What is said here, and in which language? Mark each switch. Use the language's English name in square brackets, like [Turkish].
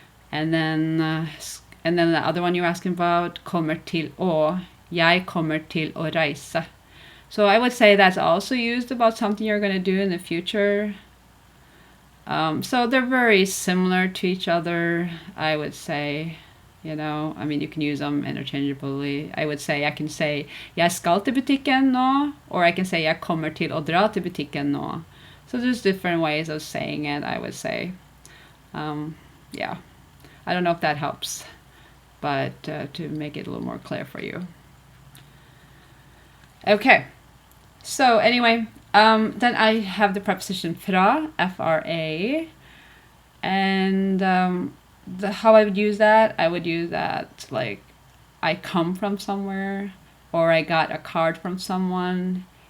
[English] And then the other one you're asking about, [Norwegian] kommer til å. Jeg kommer til å reise. [English] So I would say that's also used about something you're going to do in the future. So they're very similar to each other, I would say. You know, I mean, you can use them interchangeably. I would say, I can say, [Norwegian] jeg skal til butikken nå, [English] or I can say, [Norwegian] jeg kommer til å dra til butikken nå. [English] So there's different ways of saying it, I would say. Yeah, I don't know if that helps, but to make it a little more clear for you. Okay, so anyway, then I have the preposition fra, F-R-A, and how I would use that, like, I come from somewhere, or I got a card from someone.